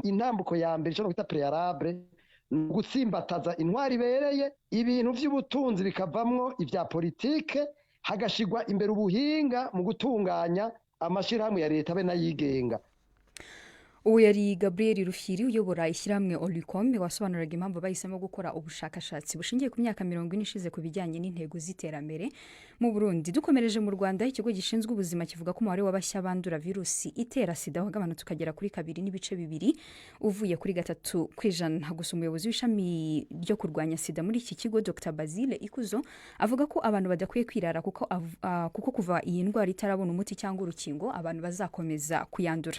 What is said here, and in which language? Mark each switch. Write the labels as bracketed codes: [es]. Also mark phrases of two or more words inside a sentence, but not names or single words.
[rn] Intambuko ya mbere cyo kwita préalable gutsimbataza intwari ibereye, ibintu by'ubutunzi bikavamwo ibya politike, hagashigwa imbere ubuhinga mu gutunganya amashyirahamwe ya leta be n'ayigenga. [rw] ubu yari Gabriel Rufyiri uyobora ishyirahamwe Olicom wasobanuraga impamvu bahisemo gukora ubushakashatsi bushingiye ku myaka 40 ishize ku bijyanye n'intego z'iterambere mu Burundi. Dukomereje mu Rwanda, ikigo gishinzwe ubuzima kivuga ko umubare w'abashya bandura virusi itera sida wagabanutse ukagera kuri 2.2 uvuye kuri 3%. Gusa umuyobozi w'ishami ryo kurwanya sida muri iki kigo Dr Basile Ikuzo avuga ko abantu badakwiye kwirara kuko kuva iyi ndwara itarabona umuti cyangwa urukingo abantu bazakomeza kuyandura.